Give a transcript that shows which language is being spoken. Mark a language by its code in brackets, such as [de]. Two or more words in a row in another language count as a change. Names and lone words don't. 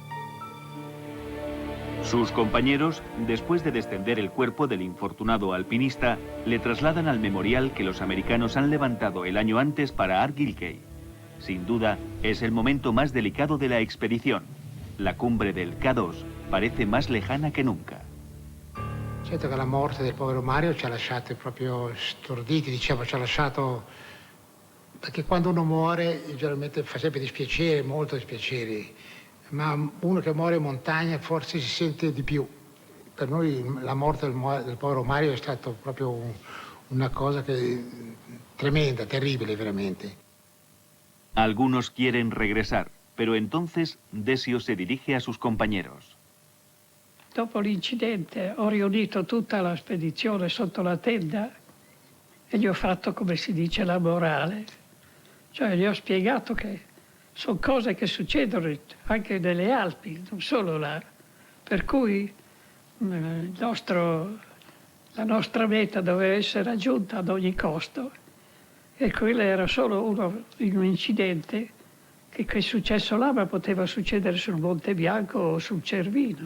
[es] Sus compañeros, después de descender el cuerpo del infortunado alpinista, le trasladan al memorial que los americanos han levantado el año antes para Argyll Cay. Sin duda, es el momento más delicado de la expedición. La cumbre del K2 parece más lejana que nunca. [it] Certo che la morte del povero Mario ci ha lasciati proprio storditi, diciamo, ci ha lasciato... Perché quando uno muore, generalmente fa sempre dispiacere, molto dispiacere, ma uno che muore in montagna forse si sente di più. Per noi la morte del povero Mario è stata proprio una cosa tremenda, terribile veramente. [es] Algunos quieren regresar, pero entonces Desio se dirige a sus compañeros. [it] Dopo l'incidente ho riunito tutta la spedizione sotto la tenda e gli ho fatto, come si dice, la morale. Cioè gli ho spiegato che sono cose che succedono anche nelle Alpi, non solo là. Per cui la nostra meta doveva essere raggiunta ad ogni costo e quello era solo un incidente che è successo là, ma poteva succedere sul Monte Bianco o sul Cervino.